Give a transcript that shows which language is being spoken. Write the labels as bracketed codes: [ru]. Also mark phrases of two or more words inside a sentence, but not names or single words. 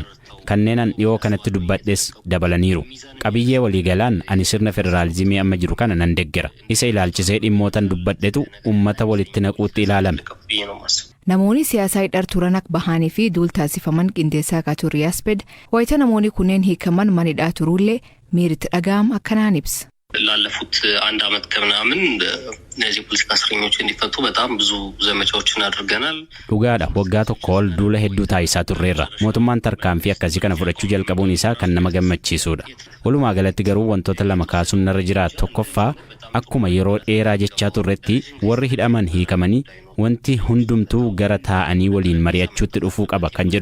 [om] Kanneenan dhiyoo kanatti dubbadhes dabalaniiru. Qabiyyee waliigalaan ani sirna federaalizimii amma jiru kana nan deeggera. Isa ilaalchisee dhimmootan dubbadhetu uummata walitti naquutti ilaalame. Namoonni siyaasaa hidhar turan akka bahanii fi duul taasifaman qindeessaa akka ture Yasped wayita namoonni kunneen hiikaman manidhaa turullee miiritti dhaga'am akkanaan ibsa. [am] ላለፉት አንድ አመት ከምናምን እነዚህ ፖለቲካ እስረኞች እንዲፈቱ በጣም ብዙ ዘመቻዎችን አድርገናል። [om] Dhugaadha waggaa tokko ol duula hedduu taasisaa turreerra. Mootummaan tarkaanfii akkasii kana fudhachuu jalqabuun isaa kan nama gammachiisudha. Walumaa galatti garuu wantoota lama kaasuun narra jira. Tokkoffaa akkuma yeroo dheeraa jechaa turretti warri hidhaman hiikamanii wanti hundumtuu gara taa'anii waliin mari'achuutti dhufuu qaba kan jedhu